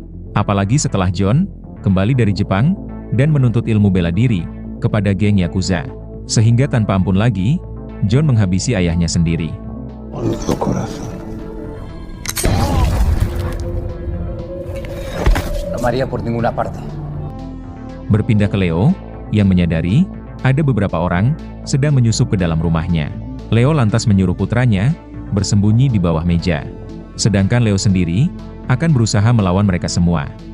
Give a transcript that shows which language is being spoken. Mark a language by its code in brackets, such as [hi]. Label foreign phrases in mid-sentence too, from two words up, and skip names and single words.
[id] Apalagi setelah John kembali dari Jepang dan menuntut ilmu bela diri kepada geng Yakuza. Sehingga tanpa ampun lagi, John menghabisi ayahnya sendiri. [es] Maria por ninguna parte. [id] Berpindah ke Leo, yang menyadari ada beberapa orang sedang menyusup ke dalam rumahnya. Leo lantas menyuruh putranya bersembunyi di bawah meja. Sedangkan Leo sendiri akan berusaha melawan mereka semua.